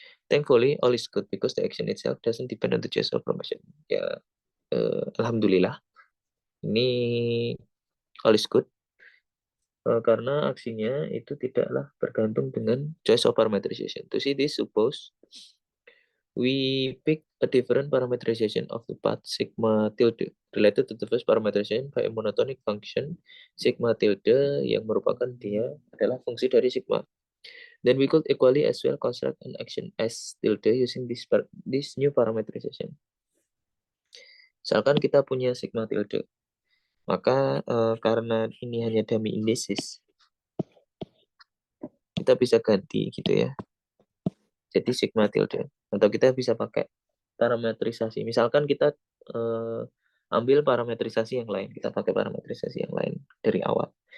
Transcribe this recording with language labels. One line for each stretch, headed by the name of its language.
English: Thankfully, all is good because the action itself doesn't depend on the choice of motion.
Indonesian: Ya, alhamdulillah, ini
English: all is good
Indonesian: karena aksinya itu tidaklah bergantung dengan choice of parameterization. To see this, suppose we pick a different parameterization of the path sigma tilde related to the first parameterization by a monotonic function sigma tilde yang merupakan dia adalah fungsi dari sigma.
English: Then we could equally as well construct an action S tilde using this new parameterization.
Indonesian: Misalkan kita punya sigma tilde, maka karena ini hanya dummy indices, kita bisa ganti gitu ya. Jadi sigma tilde. Atau kita bisa pakai parametrisasi. Misalkan kita ambil parametrisasi yang lain, kita pakai parametrisasi yang lain dari awal.